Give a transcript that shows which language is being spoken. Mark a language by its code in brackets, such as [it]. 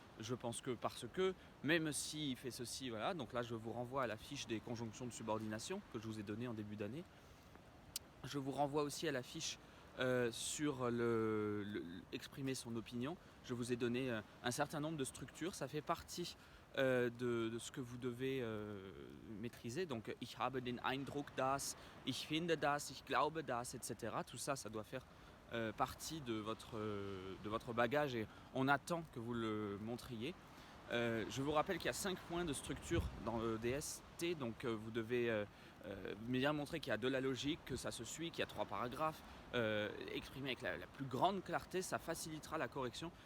[fr] Je pense que parce que, même s'il fait ceci, voilà, donc là je vous renvoie à la fiche des conjonctions de subordination que je vous ai donnée en début d'année. Je vous renvoie aussi à la fiche sur exprimer son opinion. Je vous ai donné un certain nombre de structures, ça fait partie de ce que vous devez maîtriser. Donc, [de] ich habe den Eindruck, dass, ich finde das, ich glaube das, etc. [fr] Tout ça, ça doit faire partie de votre bagage et on attend que vous le montriez. Je vous rappelle qu'il y a 5 points de structure dans le DST, donc vous devez bien montrer qu'il y a de la logique, que ça se suit, qu'il y a 3 paragraphes, exprimer avec la plus grande clarté, ça facilitera la correction.